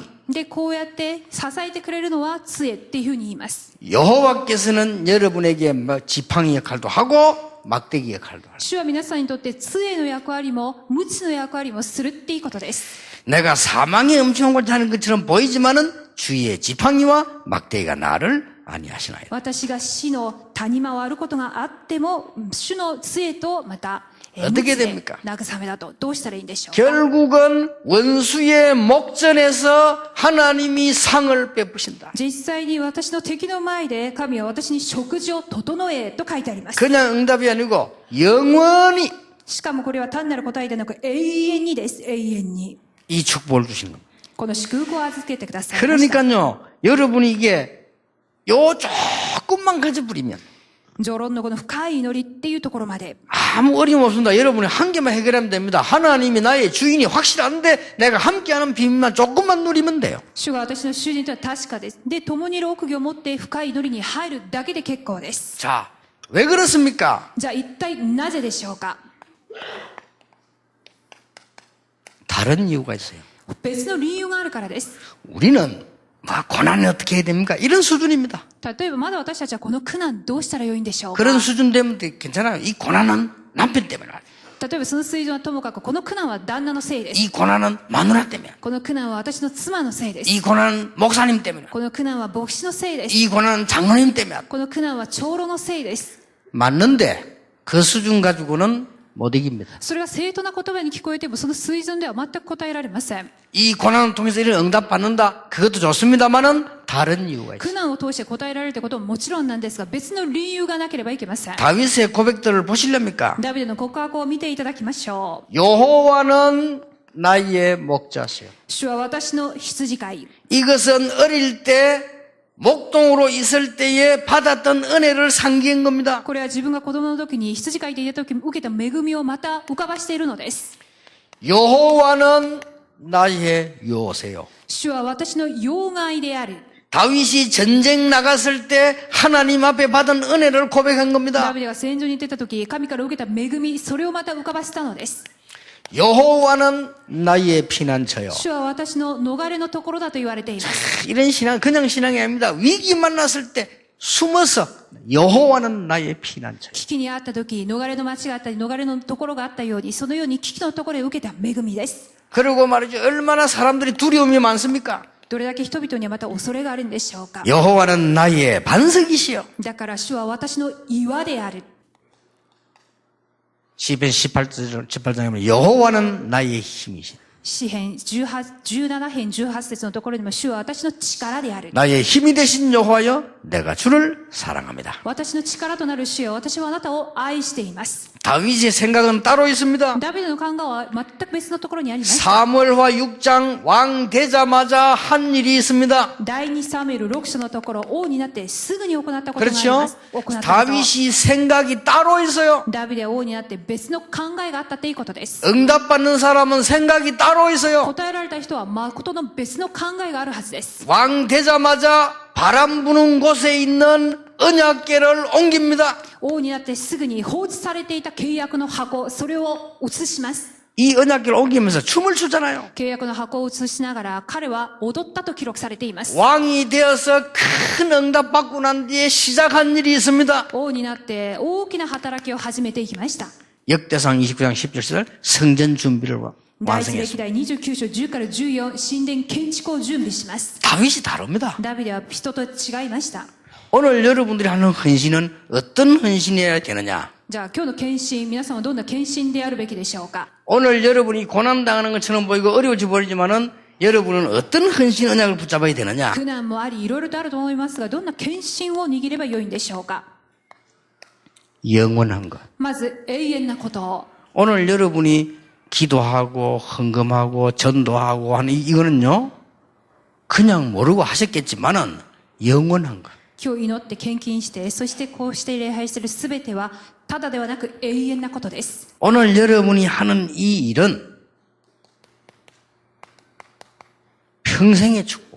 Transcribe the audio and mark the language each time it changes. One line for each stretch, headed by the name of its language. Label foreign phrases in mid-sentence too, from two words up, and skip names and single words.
Japanese: で、こうやって支えてくれるのは杖っていうふうに言います。
Korean: 여호와께서는 여러분에게 지팡이 역할도 하고 막대기 역할도 할.
Japanese: 主は皆さんにとって杖の役割も鞭の役割もするっていいことです。
Korean: 내가 사망의 음침함을 타는 것처럼 보이지만은 주의 지팡이와 막대기가 나를 아니하시나이다.
Japanese: 私が死の谷間を歩くことがあっても、主の杖とまた、
Korean: 어떻게
Japanese: 鞭で
Korean: 됩니까?
Japanese: 慰めだと、どうしたらいいんでしょうか。
Korean: 결국은 원수의 목전에서 하나님이 상을 베푸신다.
Japanese: 実際に私の敵の前で神は私に食事を整えと書いてあります。
Korean: 그냥 응답이 아니고 영원히
Japanese: しかもこれは単なる答えでなく永遠にです。永遠に。
Korean: 이 축복을 주신 겁니다.
Japanese: この祝福を預けてくださいました。
Korean: 그러니까요, 여러분이 이게 요 조금만 가져버리면
Japanese: 序論のこの深い祈りっていうところまで
Korean: 아무 어려움 없습니다. 여러분이 한 개만 해결하면 됩니다. 하나님이 나의 주인이 확실한데 내가 함께하는 비밀만 조금만 누리면 돼요.
Japanese: 主が私の主人とは確かです。で、共にいる奥義を持って深い祈りに入るだけで結構です。
Korean: 자, 왜 그렇습니까?
Japanese: じゃあ一体なぜでしょうか。
Korean: 다른 이유가 있어요.
Japanese: 別の理由があるからです。
Korean: 우리는 고난이 어떻게 해야 됩니까? 이런 수준입니다.
Japanese: 例えばまだ私たちはこの苦難どうしたらよいんでしょうか。
Korean: 그런 수준 되면 괜찮아요. 이 고난은 남편 때문에 와요.
Japanese: 例えばその水準はともかくこの苦難は旦那のせいです。
Korean: 이 고난은 마누라 때문에.
Japanese: この苦難は私の妻のせいです。
Korean: 이 고난은 목사님 때문에.
Japanese: この苦難は牧師のせいです。
Korean: 이 고난은 장로님 때문에.
Japanese: この苦難は長老のせいです。
Korean: 맞는데 그 수준 가지고는 못 이깁니다.
Japanese: それは正当な言葉に聞こえてもその水準では全く答えられません。
Korean: 이 고난을 통해서 이런 응답 받는다. 그것도 좋습니다만은 다른 이유가 있어요.
Japanese: 苦難を通して答えられるということももちろんなんですが、別の理由がなければいけません。
Korean: 다윗의 고백들을 보시렵니까?
Japanese: ダビデの告白を見ていただきましょう。
Korean: 여호와는 나의 목자시요.
Japanese: 主は私の羊飼い。
Korean: 이것은 어릴 때 목동으로 있을 때에 받았던 은혜를 상기한 겁니다.
Japanese: これは自分が子供の時に羊飼いでいた時に受けた恵みをまた浮かばしているのです。
Korean: 여호와는 나의 요새요.
Japanese: 主は私の要害である。
Korean: 다윗이 전쟁 나갔을 때 하나님 앞에 받은 은혜를 고백한
Japanese: ダ
Korean: 겁니다.
Japanese: ビデが戦場に出た時、神から受けた恵み、それをまた浮かばせたのです。
Korean: 여호와는 나의 피난처요.
Japanese: 主は私の逃れのところだと言われています。
Korean: 이런 신앙 그냥 신앙이 아닙니다. 위기 만났을 때 숨어서 여호와는 나의 피난처요.
Japanese: 危機にあった時、逃れの町があったり、逃れのところがあったように、そのように危機のところへ受けた恵みです。
Korean: 그리고 말이죠. 얼마나 사람들이 두려움이 많습니까?
Japanese: どれだけ人々にはまた恐れがあるんでしょうか。
Korean: 여호와는 나의 반석이시요.
Japanese: だから主は私の岩である。
Korean: 시편 18장에 보면 여호와는 나의 힘이시다.
Japanese: 詩編17編18節のところにも主は私の力である。
Korean: 나의 힘이 되신 여호와여 내가 주를 사랑합니다.
Japanese: 私の力となる主よ、私はあなたを愛しています。
Korean: 다윗의 생각은 따로 있습니다.
Japanese: ダビデの考えは全く別のところにあります。
Korean: 사무엘하 6장 왕 되자마자 한 일이 있습니다.
Japanese: 第2サムエル6章のところ、王になってすぐに行ったことがありま
Korean: 그렇죠?
Japanese: す。行ったこと。
Korean: 다윗이 생각이 따로 있어요.
Japanese: ダビデは王になって別の考えがあったということです。
Korean: 응답받는 사람은 생각이 따로 있어요.
Japanese: 答えられた人は誠の別の考えがあるはずです。
Korean: 왕 되자마자 바람 부는 곳에 있는 언약궤를 옮깁니다.
Japanese: 王になってすぐに放置されていた契約の箱、それを移します。
Korean: 이 언약궤를 옮기면서 춤을 추잖아요.
Japanese: 契約の箱を移しながら彼は踊ったと記録されています。
Korean: 왕이 되어서 큰 응답 받고 난 뒤에 시작한 일이 있습니다.
Japanese: 王になって大きな働きを始めていきました。
Korean: 역대상 29장 10절 성전 준비를
Japanese: 第一歴
Korean: 완성했습니다.
Japanese: 代29章10から14、神殿建築を準備します。
Korean: 다윗이 다릅니다.
Japanese: ダビデは人と違いました。
Korean: 오늘 여러분들이 하는 헌신은 어떤 헌신이어야 되느냐?
Japanese: じゃあ今日の献身、皆さんはどんな献身であるべきでしょうか。
Korean: 오늘 여러분이 고난당하는 것처럼 보이고 어려울지 모르지만은 여러분은 어떤 헌신 언약을 붙잡아야 되느냐?
Japanese: 苦難もあり、いろいろとあると思いますが、どんな献身を握ればよいんでしょうか。
Korean: 영원한 것.
Japanese: まず永遠なことを。
Korean: 오늘 여러분이 기도하고 헌금하고 전도하고 하는 이거는요. 그냥 모르고 하셨겠지만은 영원한 것.
Japanese: 今日祈って献金して、そしてこうして礼拝するすべてはただではなく永遠なことです。
Korean: 오늘 여러분이 하는 이 일은 평생의 축복.